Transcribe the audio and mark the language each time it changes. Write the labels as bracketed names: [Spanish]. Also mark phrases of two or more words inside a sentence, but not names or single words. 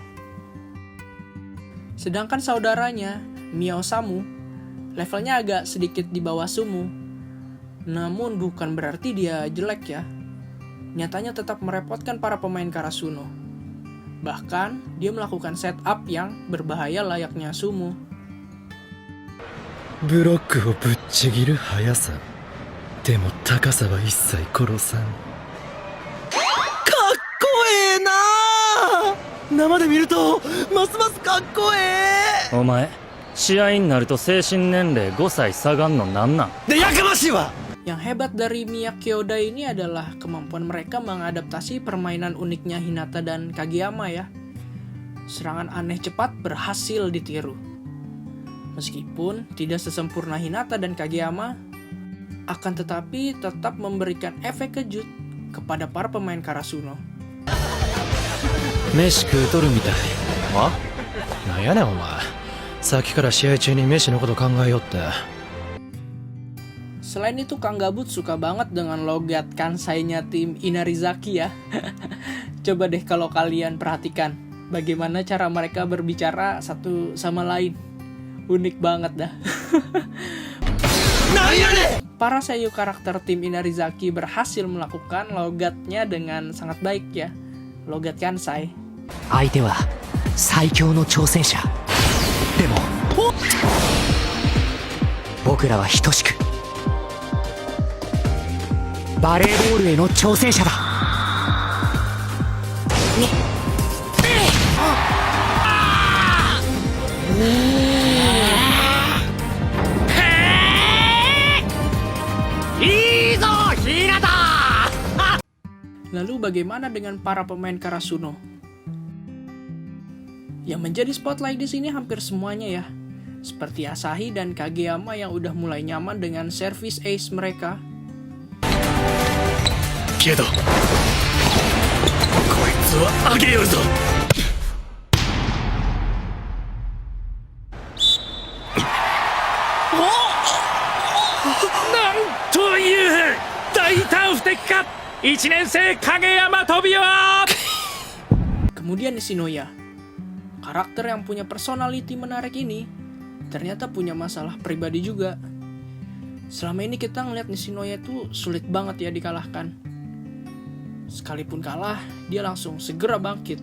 [Indonesian] Sedangkan saudaranya, Mia Osamu, levelnya agak sedikit di bawah Sumu. Namun bukan berarti dia jelek ya. Nyatanya tetap merepotkan para pemain Karasuno. Bahkan, dia melakukan setup yang berbahaya layaknya Sumu. [Japanese] ブロックをぶっちぎる速さでも高さは一切殺さん。かっこええなあ。生で見るとますますかっこええ。お前試合になると精神年齢5歳下がんのなんなんでやかましいわ。 [Indonesian] Yang hebat dari Mia Kyoda ini adalah kemampuan mereka mengadaptasi permainan uniknya Hinata dan Kageyama ya. Serangan aneh cepat berhasil ditiru. Meskipun tidak sesempurna Hinata dan Kageyama, akan tetapi tetap memberikan efek kejut kepada para pemain Karasuno. [Japanese] 飯食うとるみたい。あなんやねんお前。さっきから試合中に飯のこと考えよって。 [Indonesian] Selain itu Kang Gabut suka banget dengan logat kansainya tim Inarizaki ya. Coba deh kalau kalian perhatikan bagaimana cara mereka berbicara satu sama lain. Unik banget dah. Para seiyu karakter tim Inarizaki berhasil melakukan logatnya dengan sangat baik ya. Logat kansai. [Japanese] 相手は最強の挑戦者。でも僕らは等しくバレーボールへの挑戦者だ。いいぞひなた。 [Indonesian] Lalu bagaimana dengan para pemain Karasuno? Yang menjadi spotlight di sini hampir semuanya ya. Seperti Asahi dan Kageyama yang udah mulai nyaman dengan [English] service ace [Indonesian] mereka. [Japanese] けどこいつはあげよるぞ。なんという大胆不敵か。1年生影山飛びは [Indonesian] Kemudian Nishinoya, karakter yang punya personality menarik ini ternyata punya masalah pribadi juga. Selama ini kita ngeliat Nishinoya itu sulit banget ya dikalahkan. Sekalipun kalah, dia langsung segera bangkit.